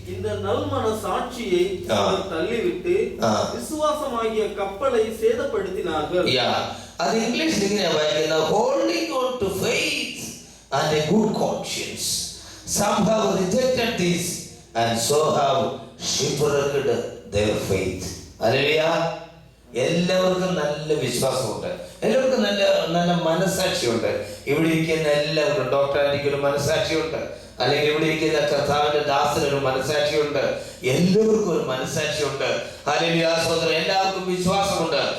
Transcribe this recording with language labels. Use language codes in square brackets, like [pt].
[ta] இந்த நல்மன சாட்சியை தள்ளிவிட்டு விசுவாசமாகிய கப்பலை சேதப்படுத்தினார்கள். [ml] അത് ഇംഗ്ലീഷിൽ ഇങ്ങനെ വായിക്കുന്നത്, [en] holding on to faith and a good conscience, some have rejected this and so have shipwrecked their faith. [ml] Hallelujah. എല്ലാവർക്കും നല്ല വിശ്വാസമുണ്ട്, എല്ലാവർക്കും നല്ല നല്ല മനസാക്ഷിയുണ്ട്. ഇവിടെ ഇരിക്കുന്ന എല്ലാവർക്കും, ഡോക്ടർ ആന്റിക്ക് ഒരു മനസാക്ഷിയുണ്ട്, അല്ലെങ്കിൽ ഇവിടെ ഇരിക്കുന്ന കർത്താവിന്റെ ദാസന് ഒരു മനസാക്ഷിയുണ്ട്. എല്ലാവർക്കും ഒരു മനസാക്ഷിയുണ്ട്. ഹല്ലേലൂയ സ്തോത്രം. എല്ലാവർക്കും വിശ്വാസമുണ്ട്.